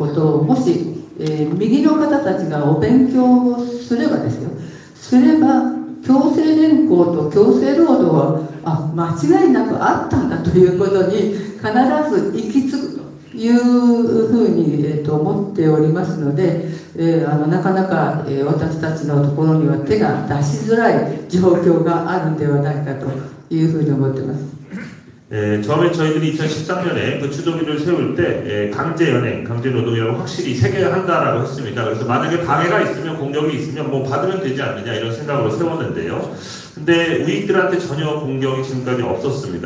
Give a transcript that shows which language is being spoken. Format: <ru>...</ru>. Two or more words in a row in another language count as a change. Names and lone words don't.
<ja>ことをもし、右の方たちがお勉強をすればですよ、すれば強制連行と強制労働は間違いなくあったんだということに必ず行き着くというふうに、思っておりますので、なかなか、私たちのところには手が出しづらい状況があるんではないかというふうに思っています。</ja> <ko>처음에 저희들이 2013년에 그 추도비를 세울 때 강제 연행, 강제 노동이라고 확실히 새겨야 한다라고 했습니다. 그래서 만약에 방해가 있으면 공격이 있으면 뭐 받으면 되지 않느냐 이런 생각으로 세웠는데요. 근데 우익들한테 전혀 공격이 지금까지 없었습니다.</ko>